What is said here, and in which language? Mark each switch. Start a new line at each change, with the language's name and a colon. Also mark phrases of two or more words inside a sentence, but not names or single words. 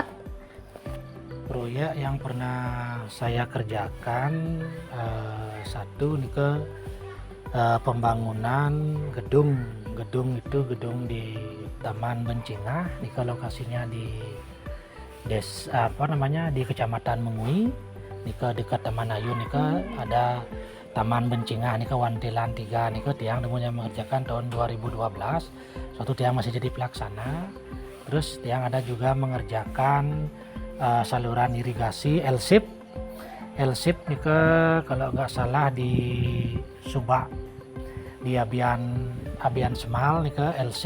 Indonesian: Proyek yang pernah saya kerjakan satu nih ke pembangunan gedung di Taman Bencingah, nih ke lokasinya di di Kecamatan Mengui, nih ke dekat Taman Ayu, nih ke ada Taman Bencingah, nih ke Wantilan 3, nih ke tiang demunya mengerjakan tahun 2012. Suatu tiang masih jadi pelaksana. Terus tiang ada juga mengerjakan saluran irigasi LSIP nih ke kalau nggak salah di Subak di Abian Semal nih ke LSIP.